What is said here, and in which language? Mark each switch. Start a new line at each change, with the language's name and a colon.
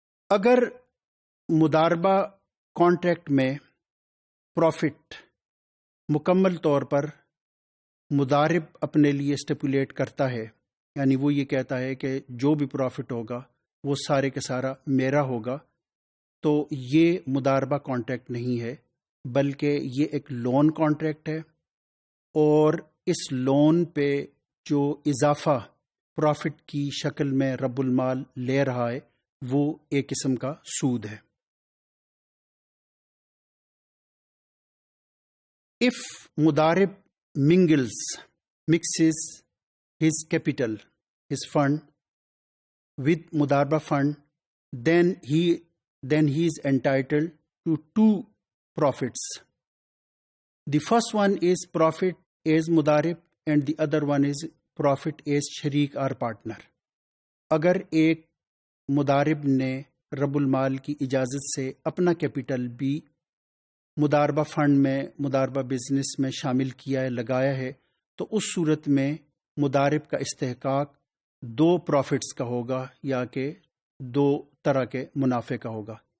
Urdu: اگر مداربہ کانٹریکٹ میں پروفٹ مکمل طور پر مدارب اپنے لیے اسٹیپولیٹ کرتا ہے، یعنی وہ یہ کہتا ہے کہ جو بھی پروفٹ ہوگا وہ سارے کے سارا میرا ہوگا، تو یہ مداربہ کانٹریکٹ نہیں ہے، بلکہ یہ ایک لون کانٹریکٹ ہے، اور اس لون پہ جو اضافہ پروفٹ کی شکل میں رب المال لے رہا ہے وہ ایک قسم کا سود ہے.
English: If mudarib mixes his capital, his fund with mudarba fund, then he is entitled to two profits. The first one is profit as mudarib and the other one is profit as sharik or partner.
Urdu: اگر ایک مدارب نے رب المال کی اجازت سے اپنا capital بھی مداربہ فنڈ میں، مداربہ بزنس میں شامل کیا ہے، لگایا ہے، تو اس صورت میں مدارب کا استحقاق دو پروفٹس کا ہوگا یا کہ دو طرح کے منافع کا ہوگا.